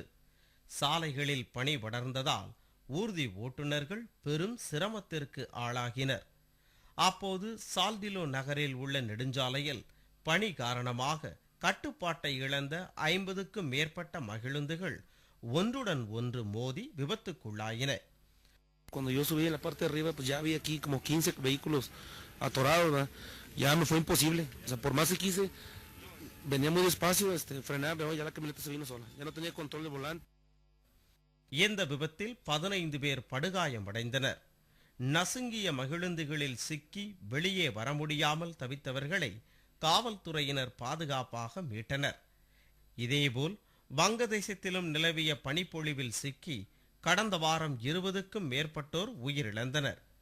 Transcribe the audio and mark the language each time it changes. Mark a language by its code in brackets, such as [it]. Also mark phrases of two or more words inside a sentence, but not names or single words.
[ta] சாலைகளில் பனி படர்ந்ததால் ஊர்தி ஓட்டுநர்கள் பெரும் சிரமத்திற்கு ஆளாகினர். அப்போது சால்டிலோ நகரில் உள்ள நெடுஞ்சாலையில் பனி காரணமாக கட்டுப்பாட்டை இழந்த 50க்கும் மேற்பட்ட மகிழுந்துகள் ஒன்றுடன் ஒன்று மோதி விபத்துக்குள்ளாயின. [es] Cuando yo subí en la parte de arriba, pues ya había aquí como 15 vehículos atorados, ¿verdad? Ya me fue imposible. O sea, por más que quise, venía muy despacio, frenaba, ya la camioneta se vino sola. Ya no tenía control de volante. [ta] இந்த விபத்தில் 15 பேர் படுகாயமடைந்தனர். நசுங்கிய மகிழுந்துகளில் சிக்கி வெளியே வர முடியாமல் தவித்தவர்களை காவல்துறையினர் பாதுகாப்பாக மீட்டனர். இதேபோல் வங்கதேசத்திலும் நிலவிய பனிப்பொழிவில் சிக்கி கடந்த வாரம் 20க்கும் மேற்பட்டோர் உயிரிழந்தனர்.